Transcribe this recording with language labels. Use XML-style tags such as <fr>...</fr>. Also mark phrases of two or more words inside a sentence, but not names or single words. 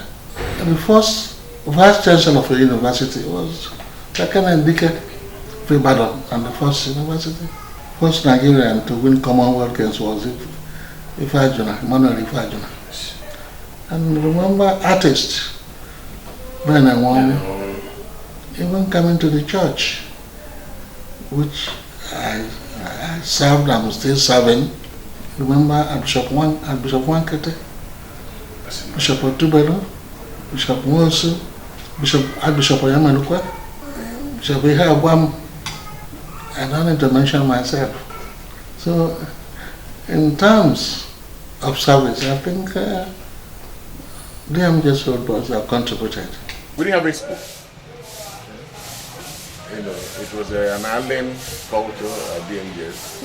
<en>And the first Vice Chancellor of a university was Takana Ndike Ibadan, and the first university, first Nigerian to win Commonwealth Games was Emmanuel Ifajuna. And remember artists, Ben and one, even coming to the church, which I served, I'm still serving. Remember Bishop Wankete, Bishop Otubelo, Bishop Mwosu, Archbishop Oyamalukwe, Bishop Ihabwam. I don't need to mention myself. So, in terms of service, I think DMGS Old Boys have contributed. We didn't have a school. You know, it was an island culture at DMGS.</en>